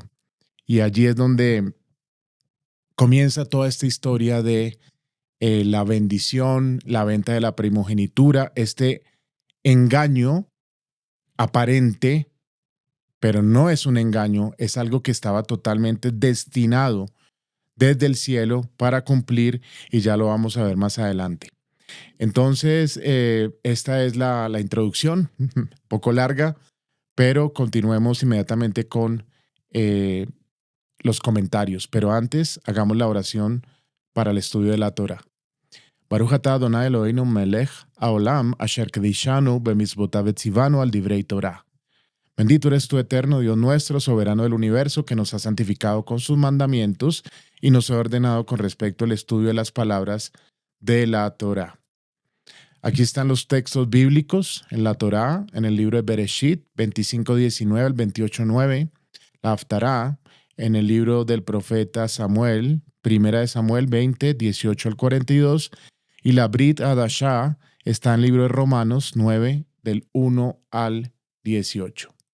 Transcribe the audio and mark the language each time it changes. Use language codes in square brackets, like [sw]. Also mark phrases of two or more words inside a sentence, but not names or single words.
[es] Y allí es donde comienza toda esta historia de la bendición, la venta de la primogenitura, este engaño aparente, pero no es un engaño, es algo que estaba totalmente destinado desde el cielo para cumplir y ya lo vamos a ver más adelante. Entonces, esta es la introducción, un poco larga, pero continuemos inmediatamente con eh, los comentarios. Pero antes, hagamos la oración para el estudio de la Torah. [he] ברוך אתה אדני אלהינו מלך העולם אשר קדשנו במצותיו וצונו על דברי תורה. [es] Bendito eres tú, eterno Dios nuestro, soberano del universo, que nos ha santificado con sus mandamientos y nos ha ordenado con respecto al estudio de las palabras de la Torah. Aquí están los textos bíblicos en la Torá, en el libro de Bereshit, 25:19 al 28:9, la Haftará, en el libro del profeta Samuel, primera de Samuel 20:18 al 42, y la [he] ברית חדשה [es] está en el libro de Romanos 9, del 1 al 18.